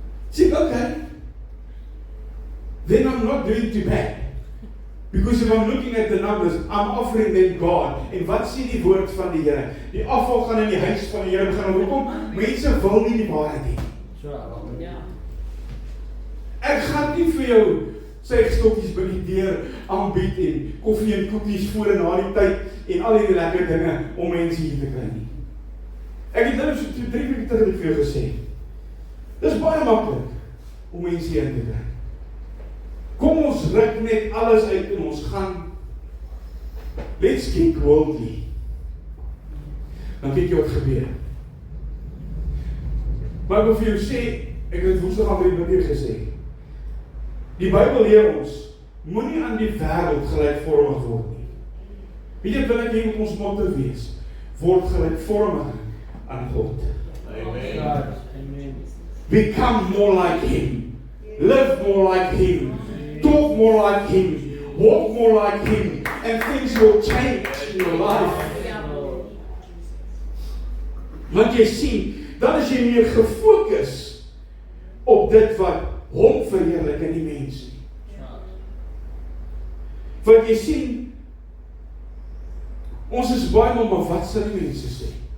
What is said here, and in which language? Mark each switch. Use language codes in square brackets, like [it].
[en] Sê, okay, then I'm not doing too bad. Because if I'm looking at the numbers, I'm offering them God. [af] En wat sê die woord van die Here? Die afval gaan in die huis van die Here begin. Hoekom? Mense wil nie die waarheid hê. Ek gaan nie vir jou suigstokkies by die deur aanbied en koffie en koekies voor en na die tyd en al die lekker dinge om mense hier te kry nie. Ek het nou so 3 weke terug vir jou gesê. Dis baie maklik om mense hier te kry. Kom ons ruk net alles uit en ons gaan, [en] let's get worldly. [af] Dan weet jy wat gebeur. Maar ek wil vir jou sê, ek het woensdag aan by die gesê, die Bybel leer ons, moenie aan die wêreld gelykvormig word nie. Weet jy wat ek hier met ons motto wees? Word gelykvormig aan God. [en] Amen. Become more like Him. Live more like Him. Talk more like Him, walk more like Him, and things will change in your life. [af] Want jy sien, dan is jy meer gefokus op dit wat Hom verheerlik en die mens nie. Want jy sien, ons is baie maar wat sal die mense sê?